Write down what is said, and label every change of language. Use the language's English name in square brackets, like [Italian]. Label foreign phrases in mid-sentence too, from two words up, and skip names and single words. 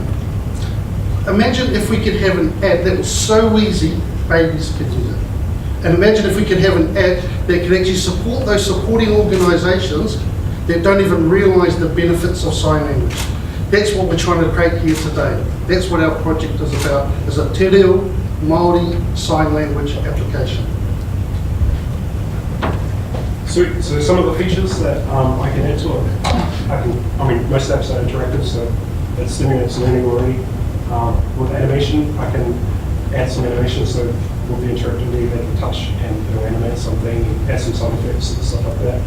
[English] Imagine if we could have an app that was so easy, babies could use it. And imagine if we could have an app that could actually support those supporting organisations that don't even realise the benefits of sign language. That's what we're trying to create here today. That's what our project is about, is a [Māori] te reo Māori [English] sign language application. So some of the features that I can add to it, most apps are interactive, so it's stimulates learning already. With animation, I can add some animation, so with the interactivity, they can touch and it'll animate something, add some sound effects and stuff like that.